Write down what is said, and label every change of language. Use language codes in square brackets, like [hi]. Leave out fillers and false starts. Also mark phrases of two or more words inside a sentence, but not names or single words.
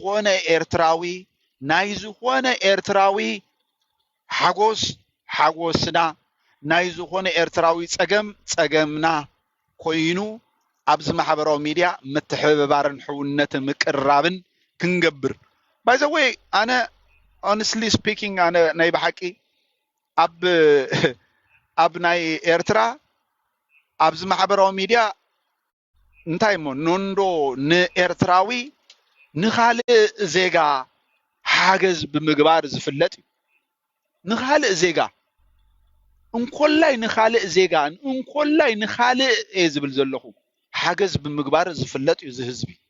[ti] ዝኾነ ኤርትራዊ ሓጎስና ናይ ዝኾነ ኤርትራዊ ፀገምና ኮይኑ ኣብዚ ማሕበራዊ ሚድያ ምትሕብባርን ሕውነትን ምቅራብን ክንገብር [en] by the way [ti] ኣነ [en] honestly speaking [ti] ኣነ ናይ ብሓቂ ኣብ ናይ ኤርትራ ኣብዚ ማሕበራዊ ሚድያ እንታይ ሞ ኖንዶ ንኤርትራዊ ንኻልእ ዜጋ ሓገዝ ብምግባር ዝፍለጥ እዩ ንኻልእ ዜጋ እንኮላይ ንኻልእ ዜጋ እንኮላይ ንኻልእ ዝብል ዘለኹ ሓገዝ ብምግባር ዝፍለጥ እዩ ዝህዝቢ